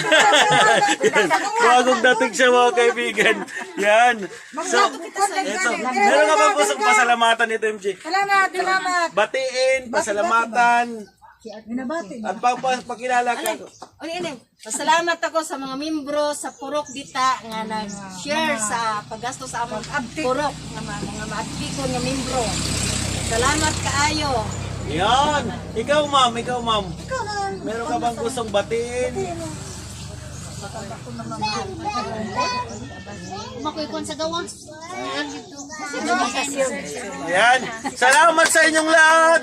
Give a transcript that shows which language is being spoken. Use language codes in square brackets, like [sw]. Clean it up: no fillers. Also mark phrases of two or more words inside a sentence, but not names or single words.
[tl] Bagong dating siya mga kaibigan. Yan. So, ito. Meron ka bang gustong pasalamatan ito, MJ? Salamat. Batiin, pasalamatan. At pakilala ka. [ceb] Pasalamat ako sa mga membro sa Purok Dita nga nag-share sa paggasto sa among Purok nga mga maabtikon nga membro. Salamat kaayo. [tl] Yan. Ikaw, ma'am. Meron ka bang gustong batiin? Makuikon sa gawa. Ayan. Salamat sa inyong lahat.